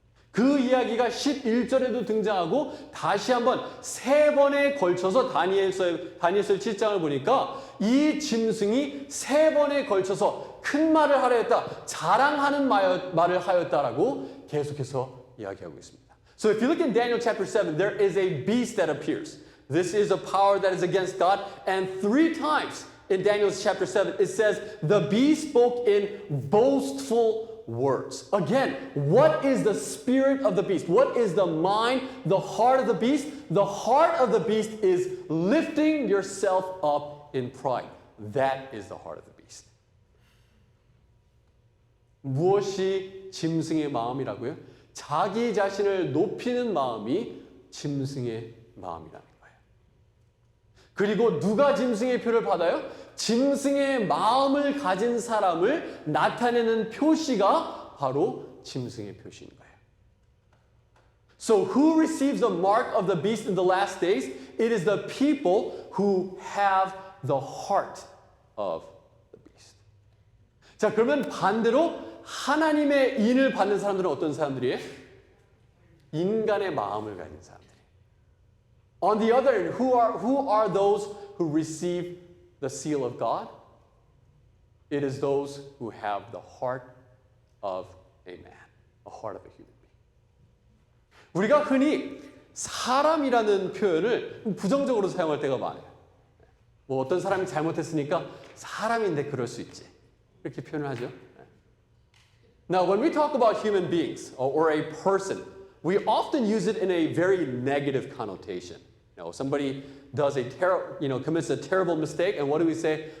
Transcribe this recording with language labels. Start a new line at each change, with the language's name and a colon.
Korean: 그 이야기가 11절에도 등장하고 다시 한번 3번에 걸쳐서 다니엘서 7장을 보니까 이 짐승이 3번에 걸쳐서 큰 말을 하였다, 자랑하는 말을 하였다라고 계속해서 이야기하고 있습니다.
English: So if you look in Daniel chapter 7, there is a beast that appears. This is a power that is against God. And 3 times in Daniel chapter 7, it says, the beast spoke in boastful words. Again, what is the spirit of the beast? What is the mind, the heart of the beast? The heart of the beast is lifting yourself up in pride. That is the heart of the beast.
Korean: 무엇이 짐승의 마음이라고요? 자기 자신을 높이는 마음이 짐승의 마음이라는 거예요. 그리고 누가 짐승의 표를 받아요? 짐승의 마음을 가진 사람을 나타내는 표시가 바로 짐승의 표시인 거예요.
English: So who receives the mark of the beast in the last days? It is the people who have the heart of the beast.
Korean: 자, 그러면 반대로 하나님의 인을 받는 사람들은 어떤 사람들이에요? 인간의 마음을 가진 사람들.
English: On the other hand, who are those who receive the seal of God? It is those who have the heart of a man, a heart of a human being.
Korean: 우리가 흔히 사람이라는 표현을 부정적으로 사용할 때가 많아요. 뭐 어떤 사람이 잘못했으니까 사람인데 그럴 수 있지. 이렇게 표현을 하죠.
English: Now, when we talk about human beings or a person, we often use it in a very negative connotation. Somebody does commits a terrible mistake, and what do we say?